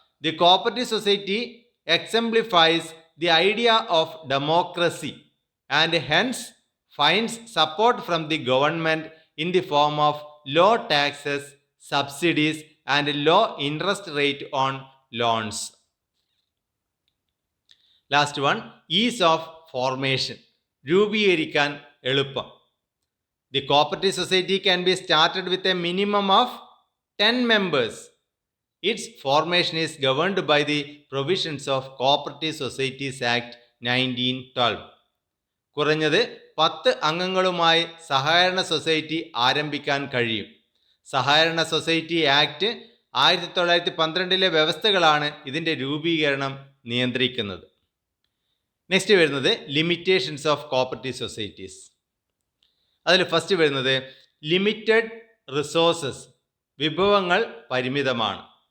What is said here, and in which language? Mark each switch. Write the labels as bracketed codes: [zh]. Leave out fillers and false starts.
[en] The cooperative society exemplifies the idea of democracy and hence finds support from the government in the form of low taxes, subsidies and low interest rate on loans. Last one, is of formation, [ml] രൂപീകരിക്കാൻ എളുപ്പം. [en] The cooperative society can be started with a minimum of 10 members. Its formation is governed by the provisions of Cooperative Societies Act 1912. [ml] കുറഞ്ഞത് 10 അംഗങ്ങളുമായി സഹകരണ society ആരംഭിക്കാൻ കഴിയും. സഹകരണ society act 1912 വ്യവസ്ഥകളാണ് ഇതിൻ്റെ രൂപീകരണം നിയന്ത്രിക്കുന്നത്. നെക്സ്റ്റ് വരുന്നത് ലിമിറ്റേഷൻസ് ഓഫ് കോപ്പറേറ്റീവ് സൊസൈറ്റീസ്. അതിൽ ഫസ്റ്റ് വരുന്നത് ലിമിറ്റഡ് റിസോഴ്സസ്, വിഭവങ്ങൾ പരിമിതമാണ്.